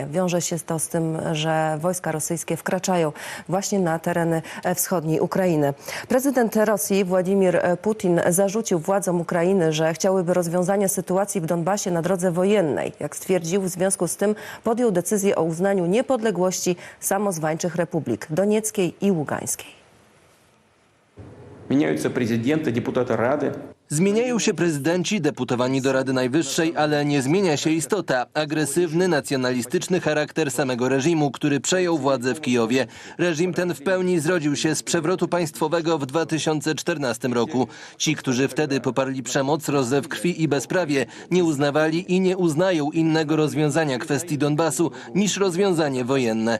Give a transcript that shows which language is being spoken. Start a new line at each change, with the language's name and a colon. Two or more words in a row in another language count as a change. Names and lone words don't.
Polish: Wiąże się to z tym, że wojska rosyjskie wkraczają właśnie na tereny wschodniej Ukrainy. Prezydent Rosji Władimir Putin zarzucił władzom Ukrainy, że chciałyby rozwiązania sytuacji w Donbasie na drodze wojennej. Jak stwierdził, w związku z tym podjął decyzję o uznaniu niepodległości samozwańczych republik Donieckiej i Ługańskiej.
Russian: Меняются президенты, депутаты Рады.
Polish: Zmieniają się prezydenci, deputowani do Rady Najwyższej, ale nie zmienia się istota. Agresywny, nacjonalistyczny charakter samego reżimu, który przejął władzę w Kijowie. Reżim ten w pełni zrodził się z przewrotu państwowego w 2014 roku. Ci, którzy wtedy poparli przemoc, rozlew krwi i bezprawie, nie uznawali i nie uznają innego rozwiązania kwestii Donbasu niż rozwiązanie wojenne.